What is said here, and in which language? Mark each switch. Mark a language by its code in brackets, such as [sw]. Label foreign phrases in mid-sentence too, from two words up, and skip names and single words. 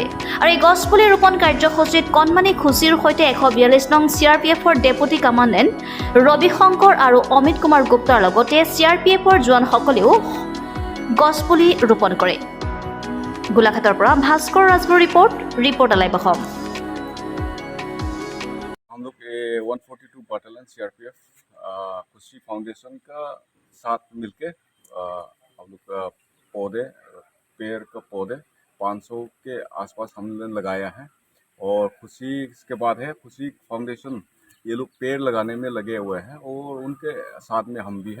[as] আৰু এই গছপুলি ৰোপণ কাৰ্যসূচীত কণমানি খুচিৰ সৈতে 142 নং CRPFৰ ডেপুটি কমাণ্ডেণ্ট ৰবি শংকৰ আৰু অমিত কুমাৰ গুপ্তাৰ লগতে CRPFৰ জোৱানসকলেও গছপুলি ৰোপণ কৰে। গোলাঘাটৰ পৰা ভাস্কৰ ৰাজগুৰুৰ ৰিপৰ্ট লাইভ অসম। [hi] हम लोग 142 बटालियन CRPF खुशी फाउंडेशन का साथ मिलके हम लोग पौधे पेड़ का पौधे 500 के आसपास हमने लगाया है। और खुशी इसके बाद है खुशी फाउंडेशन, ये लोग पेड़ लगाने में लगे हुए हैं और उनके साथ में हम भी हैं।